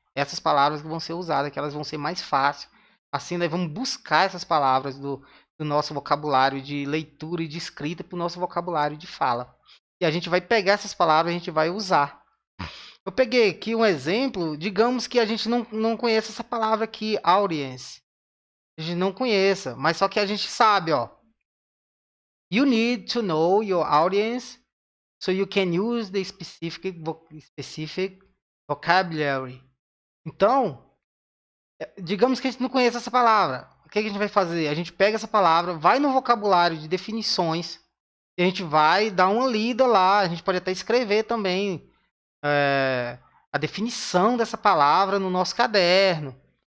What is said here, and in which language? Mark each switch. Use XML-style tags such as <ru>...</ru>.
<pt>Essas palavras que vão ser usadas, que elas vão ser mais fáceis. Assim, nós vamos buscar essas palavras do nosso vocabulário de leitura e de escrita para o nosso vocabulário de fala. E a gente vai pegar essas palavras e a gente vai usar. Eu peguei aqui um exemplo, digamos que a gente não conheça essa palavra aqui, audience. A gente não conheça, mas só que a gente sabe, ó.</pt> <en>You need to know your audience so you can use the specific vocabulary.</en> <pt>Então, digamos que a gente não conheça essa palavra. O que a gente vai fazer? A gente pega essa palavra, vai no vocabulário de definições, e a gente vai dar uma lida lá. A gente pode até escrever também a definição dessa palavra no nosso caderno.</pt>